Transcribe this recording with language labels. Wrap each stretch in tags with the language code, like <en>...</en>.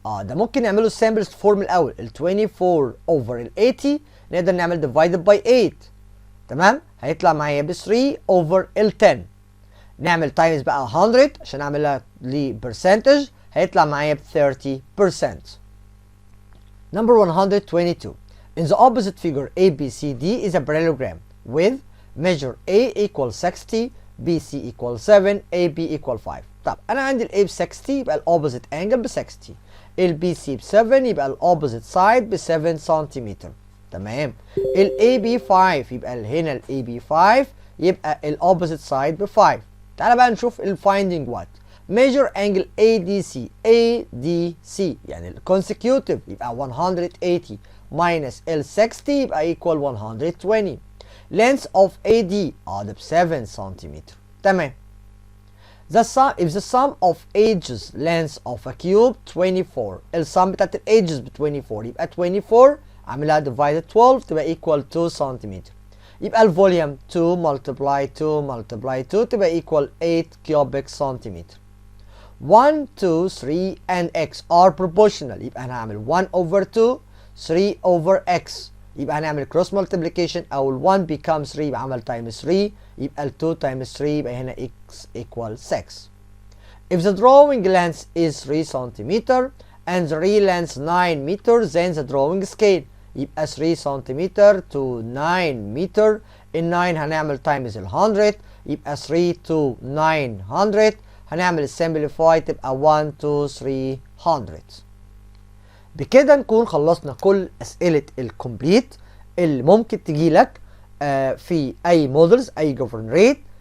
<ar>ده ممكن نعمله</ar> <en>simplest form</en> <ar>الاول ال 24 over ال 80 نقدر نعمل</ar> <en>divided by 8</en> <ar>تمام هيطلع معايا ب 3 over ال 10 نعمل تايمز بقى 100 عشان اعملها لبرسنتج هيطلع معايا ب 30%.</ar> <en>Number 122. In the opposite figure ABCD is a parallelogram with measure A equals 60 BC equals 7 AB equals 5.</en> <ar>طب انا عندي ال A ب 60 يبقى ال</ar> <en>opposite angle</en> <ar>ب 60 ال BC ب 7 يبقى ال</ar> <en>opposite side</en> <ar>ب 7 سنتيمتر تمام ال AB 5 يبقى هنا ال AB 5 يبقى ال opposite side ب 5. تعالى بقى نشوف ال</ar> <en>finding what measure angle ADC ADC يعني ال consecutive يبقى 180 minus ال 60 يبقى equal 120 length of AD</en> <ar>ده ب 7 سنتيمتر تمام.</ar> <en>The sum if the sum of edges length of a cube 24</en> <ar>السم بتاعت ال</ar> <en>edges ب 24</en> <ar>يبقى 24 عاملها</ar> <en>divided 12 تبقى equal 2 سنتيمتر</en> <ar>يبقى الفوليوم</ar> <en>2 multiply 2 multiply 2 تبقى equal 8 cubic centimeter. 1 2 3 and x are proportional</en> <ar>يبقى هنعمل</ar> <en>1 over 2 3 over x يبقى هنعمل cross multiplication او ال 1 becomes 3 يبقى عمل times 3 يبقى ال 2 times 3 يبقى هنا x equal 6. If the drawing length is 3 centimeter and the real length 9 meters then the drawing scale</en> <ar>يبقى 3 سنتيمتر</ar> <en>to 9 متر</en> <ar>ال 9 هنعمل</ar> <en>times ال 100 يبقى 3 to 900</en> <ar>هنعمل السمبليفاي تبقى 1 2 300. بكده نكون خلصنا كل اسئله الكومبليت اللي ممكن تجيلك في اي مودلز، اي جوفرن ريت.</ar>